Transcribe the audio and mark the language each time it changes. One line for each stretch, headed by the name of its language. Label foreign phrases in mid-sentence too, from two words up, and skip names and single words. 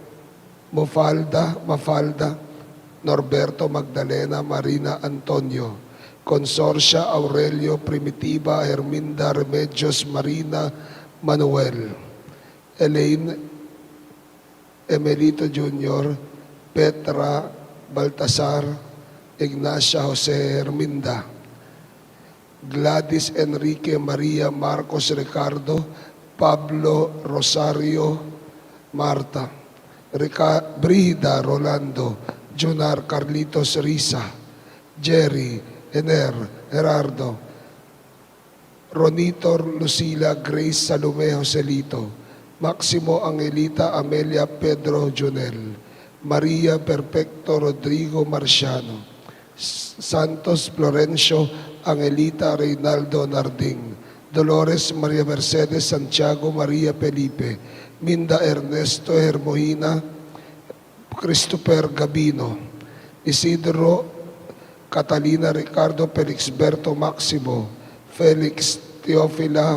Filipino: Mafalda, Norberto Magdalena Marina Antonio, Consorcia Aurelio Primitiva Herminda Remedios Marina Manuel, Elaine Emelito Jr., Petra Baltasar, Ignacia Jose Herminda, Gladys Enrique Maria Marcos Ricardo, Pablo Rosario Marta, Brida Rolando, Jonar Carlitos Risa, Jerry Ener Gerardo, Ronitor Lucila Grace Salome Joselito, Maximo Angelita Amelia Pedro Junel, Maria Perfecto Rodrigo Marciano, Santos Florencio Angelita Reynaldo Narding, Dolores Maria Mercedes Santiago Maria Felipe, Minda Ernesto Hermohina, Christopher Gabino, Isidro Catalina Ricardo Felixberto Maximo, Felix Teofila